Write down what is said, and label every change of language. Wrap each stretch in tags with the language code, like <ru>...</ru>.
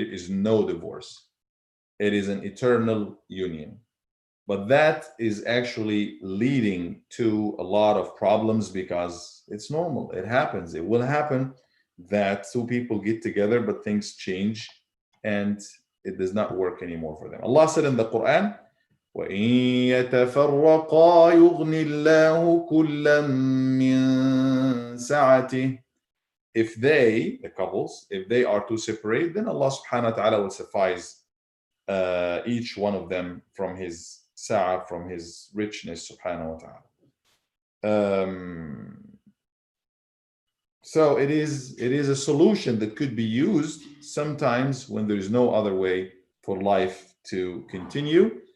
<en>There is no divorce. It is an eternal union. But that is actually leading to a lot of problems because it's normal. It happens. It will happen that two people get together, but things change and it does not work anymore for them. Allah said in the Quran,</en> <ar>وَإِن يَتَفَرَّقَا يُغْنِ اللَّهُ كُلًّا مِّن سَعَتِهِ.</ar> <en>If they, the couples, if they are to separate, then Allah subhanahu wa ta'ala will suffice each one of them from his sa'ah, from his richness subhanahu wa ta'ala. So it is a solution that could be used sometimes when there is no other way for life to continue.</en>